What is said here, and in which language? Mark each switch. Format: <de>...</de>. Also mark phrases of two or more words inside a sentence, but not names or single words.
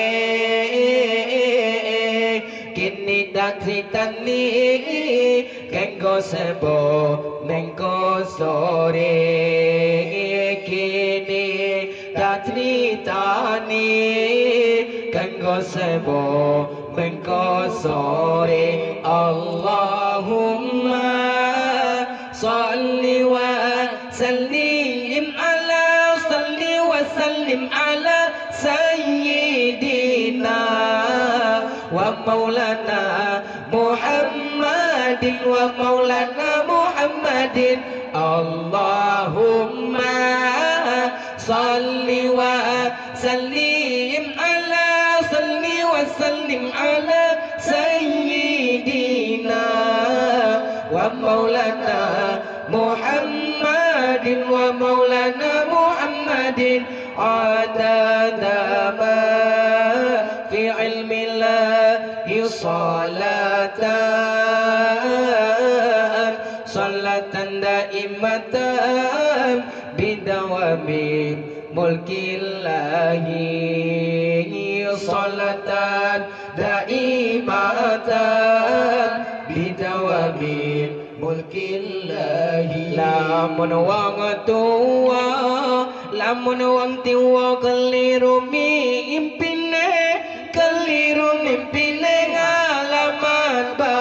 <jv>kini dak critani kanggo sebo mengko sore kini dak critani kanggo sebo mengko sore</jv> <ar>اللهم صل وسلم على سيدنا ومولانا محمد اللهم صل وسلم على سيدنا ومولانا محمد عدد ما في علم الله صلاة دائمة بدوام ملك الله صلاة دائمة بدوام ملك الله</ar> <jv>lamun wong tuwa lamun wong tuwa keliru mimpine ngalaman</jv>